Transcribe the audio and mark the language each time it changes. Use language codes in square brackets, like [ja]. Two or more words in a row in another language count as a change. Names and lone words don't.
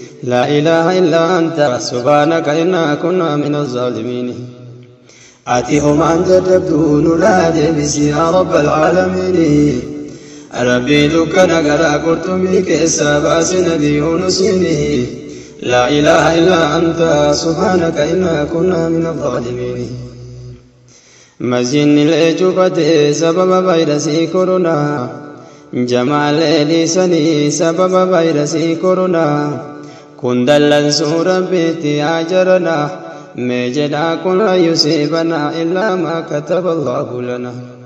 [ar] لا إله إلا أنت سبحانك إنا كنا من الظالمين. [om] Ati homaan dadhabdu nurraa deebisi yaa [ar] رب العالمين. [om] Rabbii dukkana garaa qurxummii keessa baase Nabi Yuusufiini. [ar] لا إله إلا أنت سبحانك إنا كنا من الظالمين. [om] Masjidni lee cufate sababa vaayirasii koronaa. Jamaa lee dhiisanii sababa vaayirasii koronaa. Kun dallansuu Rabbiitti yaa jaranaa. Mee jedhaa kun [ar] لن يصيبنا إلا ما كتب الله لنا.